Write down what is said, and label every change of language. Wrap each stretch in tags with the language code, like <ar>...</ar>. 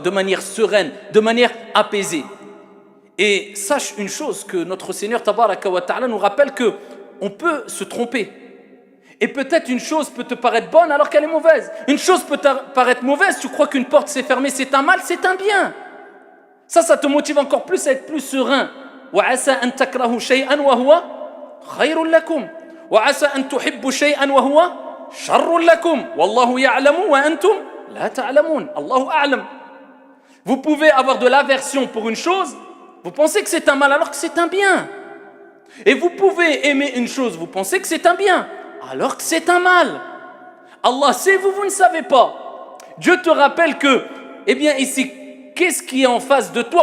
<fr>De manière sereine, de manière apaisée. Et sache une chose, que notre Seigneur tabaraka wa ta'ala nous rappelle que on peut se tromper. Et peut-être une chose peut te paraître bonne alors qu'elle est mauvaise. Une chose peut te paraître mauvaise, tu crois qu'une porte s'est fermée, c'est un mal, c'est un bien. Ça te motive encore plus à être plus serein.</fr> <ar>وَعَسَى أَن تَكْرَهُ شَيْئًا وَهُوَ خَيْرٌ لَكُمْ وَعَسَى أَن تُحِبُّ شَيْئًا وَهُوَ شَرٌ لَكُمْ وَاللَّهُ يَعْلَمُ وَأَنْتُمْ لَا تَعْلَمُونَ Allahu a'lam.</ar> <fr>Vous pouvez avoir de l'aversion pour une chose, vous pensez que c'est un mal alors que c'est un bien. Et vous pouvez aimer une chose, vous pensez que c'est un bien alors que c'est un mal. Allah sait, vous ne savez pas. Dieu te rappelle que, eh bien ici, qu'est-ce qui est en face de toi?</fr>